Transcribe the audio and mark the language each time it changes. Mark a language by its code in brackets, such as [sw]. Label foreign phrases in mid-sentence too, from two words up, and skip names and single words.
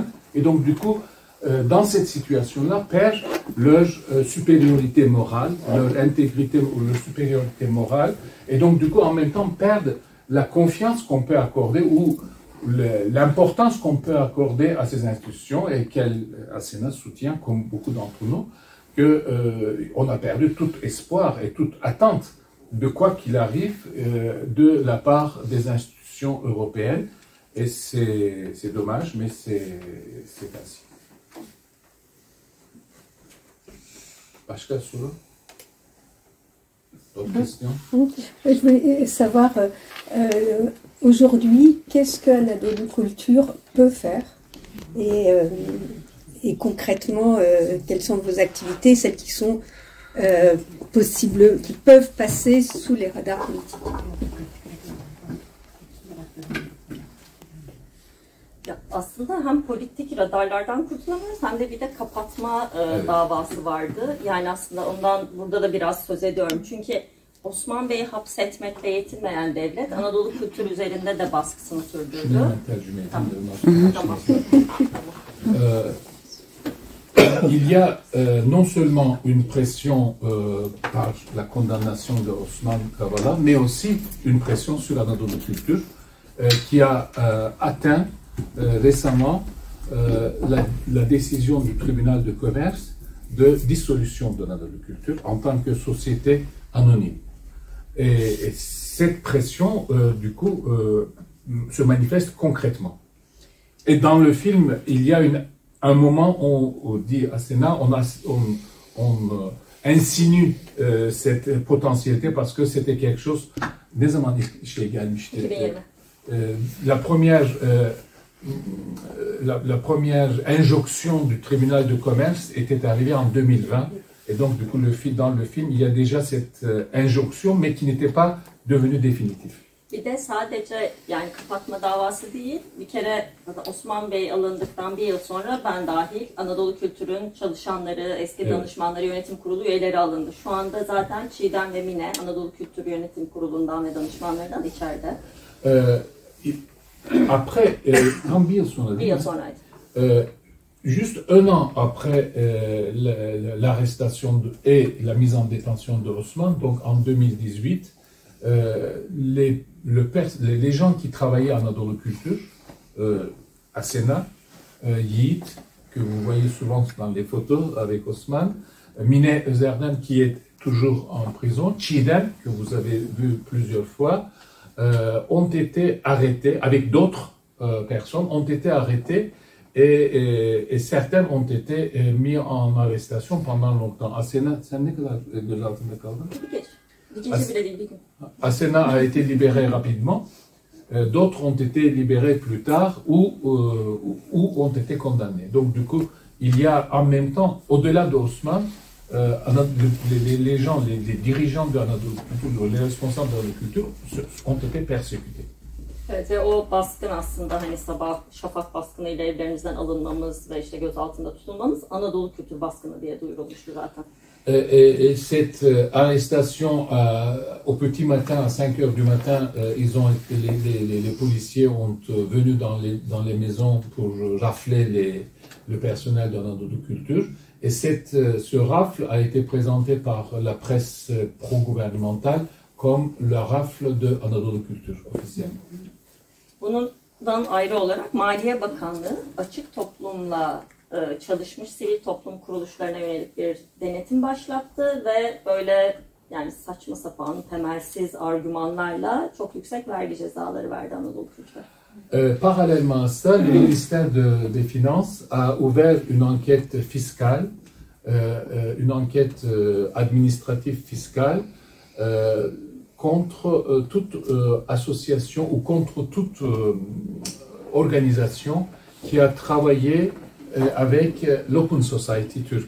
[fr] Et donc du coup, dans cette situation-là, perdent leur supériorité morale, leur intégrité ou leur supériorité morale, et donc du coup en même temps perdent la confiance qu'on peut accorder ou l'importance qu'on peut accorder à ces institutions, et qu'Asena soutient, comme beaucoup d'entre nous, qu'on a perdu tout espoir et toute attente de quoi qu'il arrive de la part des institutions européennes. Et c'est dommage, mais c'est ainsi. [tr] Başka soru? [fr] D'autres questions? Je voulais savoir, aujourd'hui, qu'est-ce qu'Anadolu Culture peut faire et concrètement, quelles sont vos activités, celles qui sont possibles, qui peuvent passer sous les radars politiques? [tr] Ya aslında hem politik radarlardan kurtulamıyoruz hem de bir de kapatma Evet. davası vardı. Yani aslında ondan burada da biraz söz ediyorum. Çünkü Osman Bey'i hapsetmekle yetinmeyen devlet Anadolu kültürü üzerinde de baskısını sürdürdü. Şimdi hemen tercüme edeyim. Tamam. [fr] Il y a non seulement une pression par la condamnation de Osman Kavala, mais aussi une pression sur Anadolu Culture qui a atteint récemment la décision du tribunal de commerce de dissolution de Anadolu Culture en tant que société anonyme. Et cette pression, du coup, se manifeste concrètement. Et dans le film, il y a un moment où on dit à Sénat, on insinue cette potentialité parce que c'était quelque chose. [tr] Ne zaman şey gelmişti? 2020. [fr] La première injonction du tribunal de commerce était arrivée en 2020. Et donc, du coup, dans le film, il y a déjà cette injonction, mais qui n'était pas devenue définitive. [tr] Bir de sadece yani kapatma davası değil, bir kere Osman Bey alındıktan bir yıl sonra ben dahil Anadolu Kültür'ün çalışanları, eski Evet. danışmanları yönetim kurulu üyeleri alındı. Şu anda zaten Çiğdem ve Mine Anadolu Kültür Yönetim Kurulu'ndan ve danışmanlarından içeride. Après, tam bir yıl sonra Bir değil yıl mi? sonraydı. [fr] Juste un an après l'arrestation et la mise en détention de Osman, donc en 2018, les gens qui travaillaient à Anadolu Culture, à Sénat, Yiğit, que vous voyez souvent dans les photos avec Osman, Mine Özerden qui est toujours en prison, Çiğdem, que vous avez vu plusieurs fois, ont été arrêtés, avec d'autres personnes, ont été arrêtés et certains ont été mis en arrestation pendant longtemps. [tr] Asena, sen ne kadar gözaltında kaldın? Bir gece. İkinci bile değil, bir gün. [fr] Asena a été libéré rapidement. D'autres ont été libérés plus tard ou ont été condamnés. Donc du coup, il y a en même temps, au-delà d'Osman, les gens, les dirigeants de Anadolu Culture, les responsables de Anadolu Culture ont été persécutés. [tr] Evet ve o baskın aslında hani sabah şafak baskınıyla evlerimizden alınmamız ve işte gözaltında tutulmamız Anadolu Kültür baskını diye duyurulmuştu zaten. [fr] Et cette arrestation au petit matin, à 5 heures du matin, les policiers ont venu dans les maisons pour rafler le personnel de Anadolu Culture. Et ce rafle a été présenté par la presse pro-gouvernementale comme la rafle de Anadolu Culture officielle. [tr] Bundan ayrı olarak Maliye Bakanlığı açık toplumla çalışmış sivil toplum kuruluşlarına yönelik bir denetim başlattı ve böyle yani saçma sapan, temelsiz argümanlarla çok yüksek vergi cezaları verdi Anadolu Kültür'e. [fr] Parallèlement à ça, le ministère des Finances a ouvert une enquête fiscale, une enquête administrative fiscale contre toute association ou contre toute organisation qui a travaillé avec l'Open Society turque.